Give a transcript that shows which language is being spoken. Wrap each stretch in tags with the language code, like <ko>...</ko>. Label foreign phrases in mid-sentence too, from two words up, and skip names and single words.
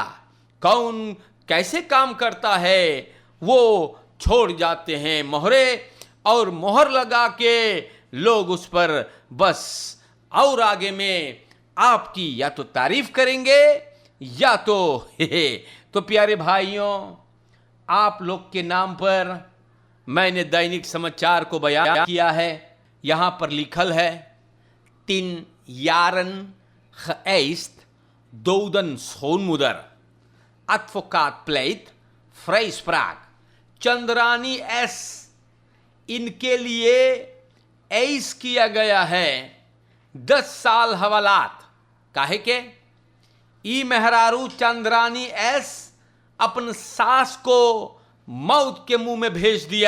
<hns>कौन कैसे काम करता है वो छोड़ जाते हैं मोहरे और मोहर लगा के लोग उस पर बस और आगे में आपकी या तो तारीफ करेंगे या तो तो प्यारे भाइयों, आप लोग के नाम पर मैंने दैनिक समाचार को बयान किया है। यहाँ पर लिखल है</hns> <nl>3 jaren geëist doden schoonmoeder. Advocaat pleit vrijspraak.</nl> <hns>चंद्रानी एस, इनके लिए ऐस किया गया है 10 साल हवालात। काहे के? ई मेहरारू चंद्रानी एस अपन सास को मौत के मुंह में भेज दिया।</hns>